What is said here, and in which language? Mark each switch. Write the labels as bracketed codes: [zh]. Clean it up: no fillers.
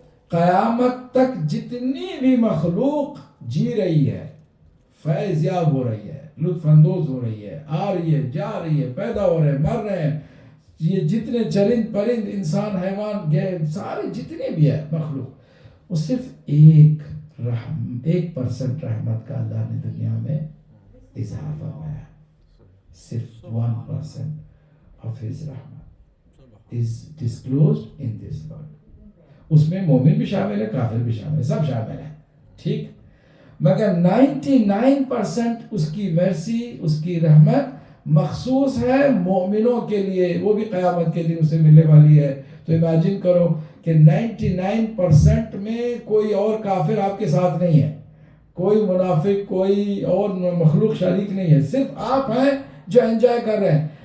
[ur] قیامت تک جتنی بھی مخلوق جی رہی ہے، فیض یاب ہو رہی ہے، لطف اندوز ہو رہی ہے، آ رہی ہے، جا رہی ہے، پیدا ہو رہے ہیں، مر رہے ہیں، یہ جتنے چرند پرند انسان حیوان سارے جتنے بھی ہے مخلوق، وہ صرف 1% رحمت کا اللہ نے دنیا میں اظہار فرمایا. صرف [en] 1% of his رحمت is disclosed in this world. [ur] اس میں مومن بھی شامل ہے، کافر بھی شامل ہے، سب شامل ہے. ٹھیک، مگر 99% اس کی مرسی، اس کی رحمت مخصوص ہے مومنوں کے لیے، وہ بھی قیامت کے دن اسے ملنے والی ہے. تو امیجن کرو کہ 99% میں کوئی اور کافر آپ کے ساتھ نہیں ہے، کوئی منافق، کوئی اور مخلوق شریک نہیں ہے، صرف آپ ہیں جو انجوائے کر رہے ہیں.